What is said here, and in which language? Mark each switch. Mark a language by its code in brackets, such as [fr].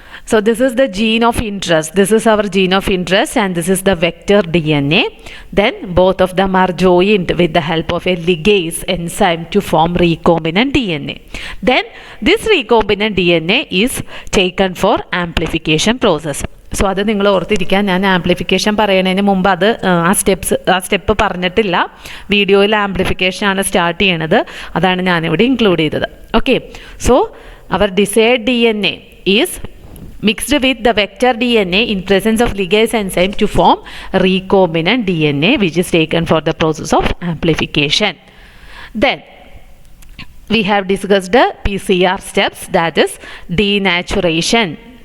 [en] So this is the gene of interest, this is our gene of interest, and this is the vector DNA. Then both of them are joined with the help of a ligase enzyme to form recombinant DNA. Then this recombinant DNA is taken for amplification process. [ml] So അത് നിങ്ങൾ ഓർത്തിരിക്കാൻ, ഞാൻ amplification പറയുന്നതിന് മുമ്പ് ആ step പറഞ്ഞിട്ടില്ല. വീഡിയോയിൽ ആംപ്ലിഫിക്കേഷനാണ് start ചെയ്യണത്, അതാണ് ഞാനിവിടെ ഇൻക്ലൂഡ് ചെയ്തത്. [en] Okay, so our desired DNA is mixed with the vector DNA in presence of ligase enzyme to form recombinant DNA, which is taken for the process of amplification. Then we have discussed the PCR steps, that is denaturation.